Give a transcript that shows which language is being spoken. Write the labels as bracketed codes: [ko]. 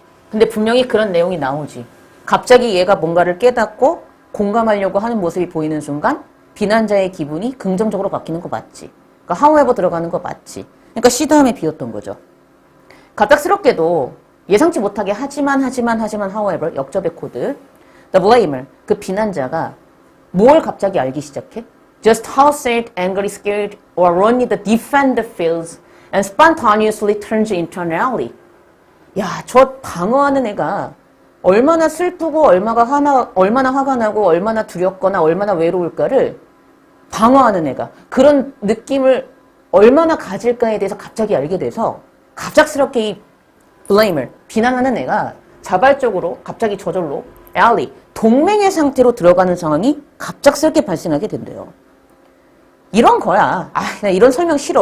[ko] 근데 분명히 그런 내용이 나오지. 갑자기 얘가 뭔가를 깨닫고 공감하려고 하는 모습이 보이는 순간 비난자의 기분이 긍정적으로 바뀌는 거 맞지? 그러니까 however 들어가는 거 맞지? 그러니까 C 다음에 비었던 거죠. 갑작스럽게도 예상치 못하게 하지만 however 역접의 코드 The blamer, 그 비난자가 뭘 갑자기 알기 시작해? [en] Just how sad, angry, scared, or lonely the defender feels and spontaneously turns into an ally. [ko] 야, 저 방어하는 애가 얼마나 슬프고 얼마나 화가 나고 얼마나 두렵거나 얼마나 외로울까를 방어하는 애가 그런 느낌을 얼마나 가질까에 대해서 갑자기 알게 돼서 갑작스럽게 이 blame을 비난하는 애가 자발적으로 갑자기 저절로 ally, 동맹의 상태로 들어가는 상황이 갑작스럽게 발생하게 된대요. 이런 거야. 아, 나 이런 설명 싫어.